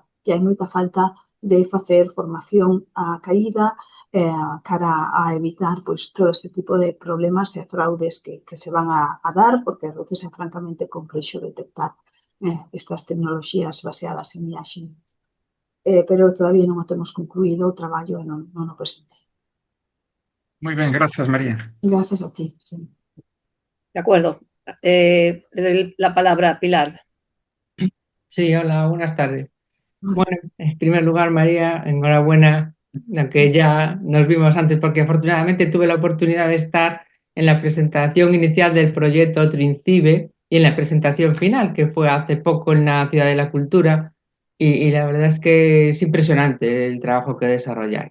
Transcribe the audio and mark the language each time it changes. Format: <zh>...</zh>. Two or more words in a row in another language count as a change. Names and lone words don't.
<gl>Que hai moita falta de facer formación a caída cara a evitar pois, todo este tipo de problemas e fraudes que se van a dar, porque a veces é francamente complexo detectar estas tecnoloxías baseadas en IA xenerativa. Pero todavía non o temos concluído o traballo e non o presentei. Moi ben, grazas, María.</gl> <es>Gracias a ti. Sí. De acuerdo. Le doy la palabra a Pilar. Sí, hola, buenas tardes. Bueno, en primer lugar, María, enhorabuena, aunque ya nos vimos antes, porque afortunadamente tuve la oportunidad de estar en la presentación inicial del proyecto Trincibe y en la presentación final, que fue hace poco en la Ciudad de la Cultura, y la verdad es que es impresionante el trabajo que desarrolláis.</es>